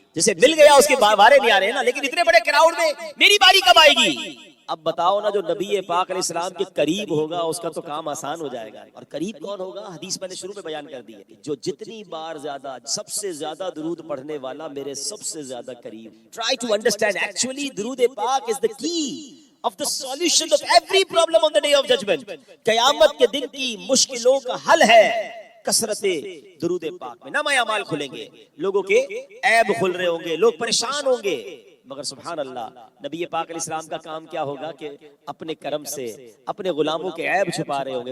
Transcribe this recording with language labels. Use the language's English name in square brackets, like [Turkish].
[Urdu] جسے مل گیا اس کے بارے نہیں آ رہے نا, لیکن اتنے بڑے کراؤڈ میں میری باری کب آئے گی؟ اب بتاؤ نا, جو نبی پاک علیہ السلام کے قریب ہوگا اس کا تو کام آسان ہو جائے گا. اور قریب کون ہوگا؟ حدیث میں نے شروع میں بیان کر دی ہے, جو جتنی بار زیادہ سب سے زیادہ درود پڑھنے والا میرے سب سے زیادہ قریب. [English] Try to understand, actually درود پاک is the key of the solution of every problem on the day of judgment. [Urdu] قیامت کے دن کی مشکلوں کا حل ہے کثرت درود پاک میں. نامہ اعمال کھلیں گے, لوگوں کے عیب کھل رہے ہوں گے, لوگ پریشان ہوں گے, مگر سبحان اللہ نبی پاک علیہ السلام کا کام کیا ہوگا کہ اپنے کرم سے اپنے غلاموں کے عیب چھپا رہے ہوں گے.